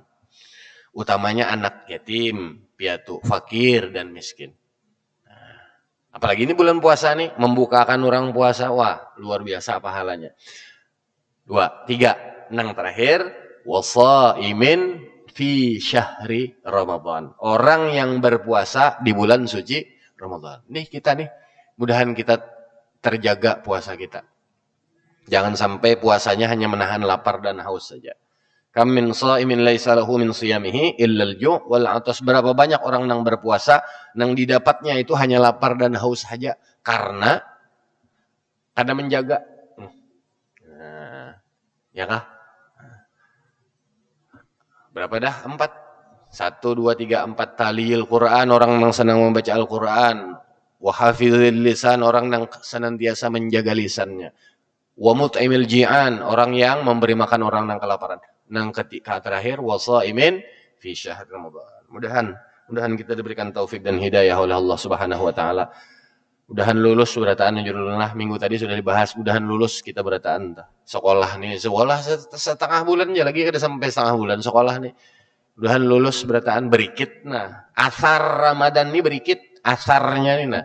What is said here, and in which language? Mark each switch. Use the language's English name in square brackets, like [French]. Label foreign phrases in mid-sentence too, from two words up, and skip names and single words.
[Indonesian] Utamanya anak yatim, piatu, fakir dan miskin. Nah, apalagi ini bulan puasa nih, membukakan orang puasa, wah luar biasa pahalanya. [Arabic] 2, 3, [Indonesian] nang terakhir, [Arabic] wasaimin fi syahri Ramadan. [Indonesian] Orang yang berpuasa di bulan suci Ramadan. Nih kita nih, mudahan kita terjaga puasa kita. Jangan sampai puasanya hanya menahan lapar dan haus saja. [Arabic] Kam min shaimin laisa lahu min siyamihi illal ju' wal 'atas. [Indonesian] Berapa banyak orang yang berpuasa yang didapatnya itu hanya lapar dan haus saja karena kada menjaga. [Banjar] Nah, ya kah? Berapa dah? 4. [Indonesian] 1 2 3 4 [Arabic] taliyil Quran, [Indonesian] orang yang senang membaca Al-Qur'an. [Arabic] Wa hafizil lisan, [Indonesian] orang yang senantiasa menjaga lisannya. [Arabic] Wa mut'imil ji'an, [Indonesian] orang yang memberi makan orang yang kelaparan. Nang ketika terakhir [Arabic] wasaimin fi syahr Ramadan. [Indonesian] Mudahan kita diberikan taufik dan hidayah oleh Allah [Arabic] Subhanahu wa taala. [Banjar] Mudahan lulus berataan judulnya minggu tadi sudah dibahas. Mudahan lulus kita berataan sekolah nih, sekolah setengah bulan ya lagi ada sampai setengah bulan sekolah nih. Mudahan lulus berataan berikit. Nah, asar Ramadan nih berikit asarnya nih.